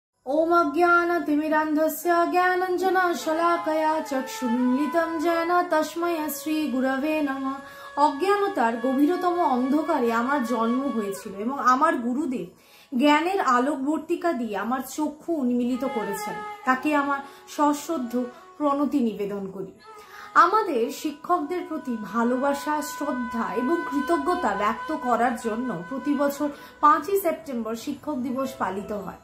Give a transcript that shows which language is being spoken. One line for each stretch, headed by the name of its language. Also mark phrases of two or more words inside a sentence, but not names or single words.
Sanskrit: ओम अज्ञानतिमिरान्धस्य ज्ञानाञ्जनशलाकया चक्षुरुन्मिलितं येन तस्मै श्री गुरवे नमः।
Bangla: অজ্ঞানতার গভীরতম অন্ধকারে আমার জন্ম হয়েছিল এবং আমার গুরুদেব জ্ঞানের আলোকবর্তিকা দিয়ে আমার চক্ষু উন্মিলিত করেছেন। তাকে আমার সশ্রদ্ধ প্রণতি নিবেদন করি। আমাদের শিক্ষকদের প্রতি ভালোবাসা, শ্রদ্ধা এবং কৃতজ্ঞতা ব্যক্ত করার জন্য প্রতি বছর 5ই সেপ্টেম্বর শিক্ষক দিবস পালিত হয়।